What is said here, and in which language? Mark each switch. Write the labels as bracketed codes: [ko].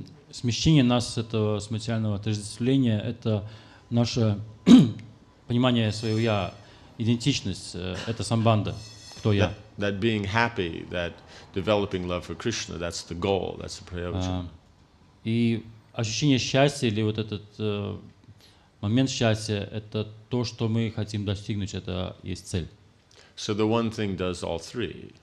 [ru] Смещение нас с этого, с материального отождествления — это наше понимание своего «я», идентичность, это самбанда, кто я. [en] That being happy, that developing love for Krishna, that's the goal, that's the prayojana. [ru] И ощущение счастья или вот этот момент счастья — это то, что мы хотим достигнуть, это есть цель. [en] So the one thing does all three,